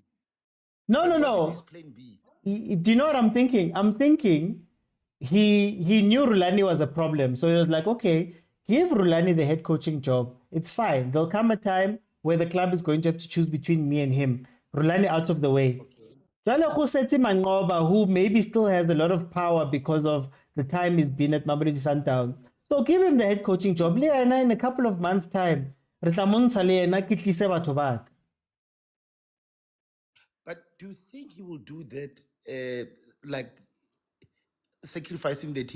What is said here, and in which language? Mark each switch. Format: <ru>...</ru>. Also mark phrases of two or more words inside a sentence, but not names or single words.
<en>No. What is his plan B? Do you know what I'm thinking? I'm thinking he knew Rulani was a problem. So he was like, okay, give Rulani the head coaching job. It's fine. There'll come a time where the club is going to have to choose between me and him. Rulani out of the way.</en> <st>Jwale go setse Mangoba,</st> <en>who maybe still has a lot of power because of the time he's been at Mamelodi Sundowns. So give him the head coaching job. In a couple of months' time. But do you think he will do that, like sacrificing the team?</en>